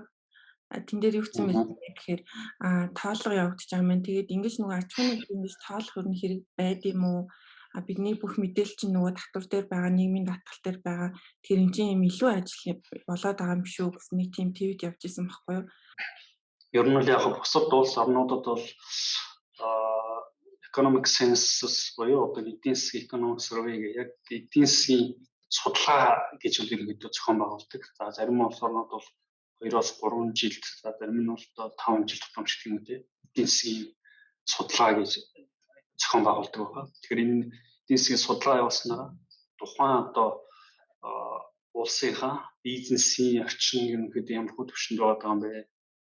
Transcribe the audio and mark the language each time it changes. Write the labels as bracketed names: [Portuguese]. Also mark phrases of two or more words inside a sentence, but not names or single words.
[Mongolian] Тэн дээр юу гэсэн мэт гэхээр тооллого явагдаж байгаа юм. Тэгээд ингэж нөгөө аж ахуйн нэгжийн ингэж тоолох юм хэрэг байд юм уу? Бидний бүх мэдээлэл чинь нөгөө татвар дээр байгаа, нийгмийн даатгал дээр байгаа тэр энэ чинь юм илүү ажил болоод байгаа юм шүү гэсэн нэг тийм твит явж ирсэн байхгүй юу? Ер нь л яг бусад улс орнуудад бол [English] economic census [Mongolian] буюу одоо эдийн засгийн [English] economic survey [Mongolian] гэх яг эдийн засгийн судалгаа гэж ерөнхийдөө зохион байгуулдаг. За зарим улс орнууд бол 2-3 жилд, за зарим нь бол 5 жил тутамшигт юм үү? Эдийн засгийн судалгаа гэж зохион байгуулдаг байгаа. Тэгэхээр энэ эдийн засгийн судалгаа явуулснараа тухайн одоо улсынхаа бизнесийн орчин ерөнхийдөө ямар хөө төвшөнд байгаа юм бэ?